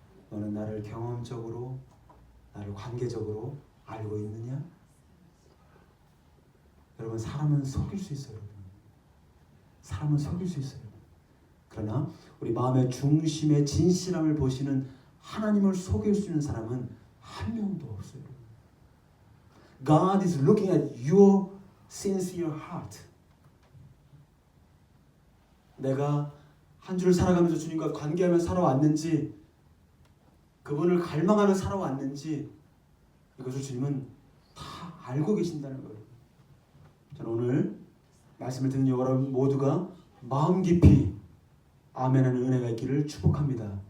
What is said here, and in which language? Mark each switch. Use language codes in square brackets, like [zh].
[ko] 너는 나를 경험적으로 나를 관계적으로 알고 있느냐? 여러분 사람은 속일 수 있어요. 여러분. 사람은 속일 수 있어요. 그러나 우리 마음의 중심의 진실함을 보시는 하나님을 속일 수 있는 사람은 한 명도 없어요. [en] God is looking at your sincere heart. [ko] 내가 한 주를 살아가면서 주님과 관계하며 살아왔는지 그분을 갈망하며 살아왔는지 이것을 주님은 다 알고 계신다는 거예요. 저는 오늘 말씀을 듣는 여러분 모두가 마음 깊이 아멘하는 은혜가 있기를 축복합니다.